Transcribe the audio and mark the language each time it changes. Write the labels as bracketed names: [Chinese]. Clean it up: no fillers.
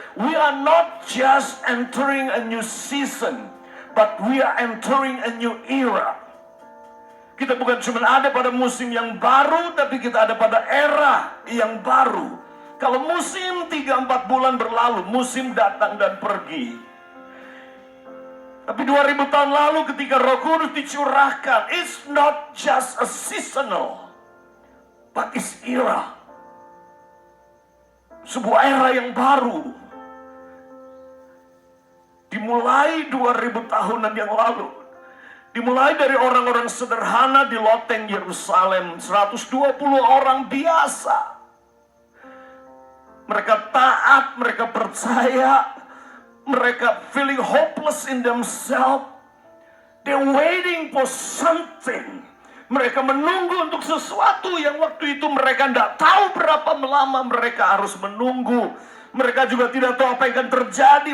[English] We are not just entering a new season, but we are entering a new era. [Indonesian] Kita bukan cuma ada pada musim yang baru, tapi kita ada pada era yang baru. Kalau musim 3-4 bulan berlalu, musim datang dan pergi. Tapi 2000 tahun lalu ketika Roh Kudus dicurahkan, [English] it's not just a seasonal, but it's era. [Indonesian] Sebuah era yang baru. Dimulai 2000 tahunan yang lalu. Dimulai dari orang-orang sederhana di loteng Yerusalem, 120 orang biasa. Mereka taat, mereka percaya, mereka [English] feeling hopeless in themselves. They're waiting for something. [Indonesian] Mereka menunggu untuk sesuatu yang waktu itu mereka tidak tahu berapa lama mereka harus menunggu. Mereka juga tidak tahu apa yang akan terjadi.